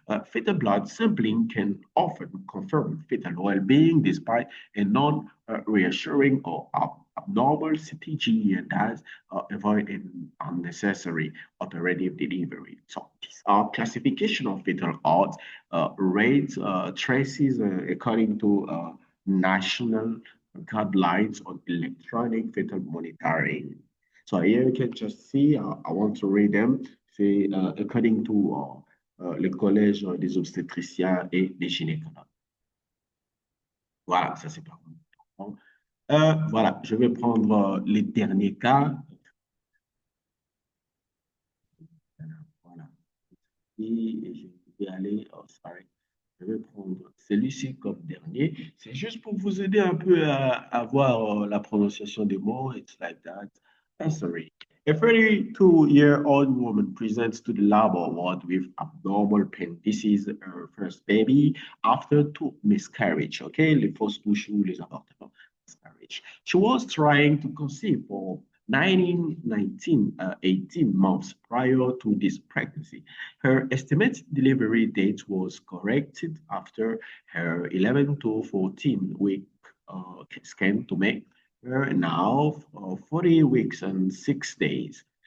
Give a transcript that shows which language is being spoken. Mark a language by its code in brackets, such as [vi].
[en] Fetal blood sampling can often confirm fetal well-being despite a non-reassuring or abnormal CTG, and thus avoid an unnecessary operative delivery. So these are classification of fetal odds, rates, traces according to national guidelines on electronic fetal monitoring. So here you can just see, I want to read them. [fr] C'est [en] according to [fr] le Collège des obstétriciens et des gynécologues. Voilà, ça c'est pas bon. Voilà, je vais prendre les derniers cas. Voilà. Et je vais aller, oh, sorry. Je vais prendre celui-ci comme dernier. C'est juste pour vous aider un peu à voir la prononciation des mots. [en] It's like that. Sorry. A 32-year-old woman presents to the labor ward with abnormal pain. This is her first baby after 2 miscarriages. [fr] Okay, les fausses couches ou les avortements. [en] Miscarriage. She was trying to conceive for 18 months prior to this pregnancy. Her estimated delivery date was corrected after her 11 to 14 week scan to make her now 40 weeks and 6 days.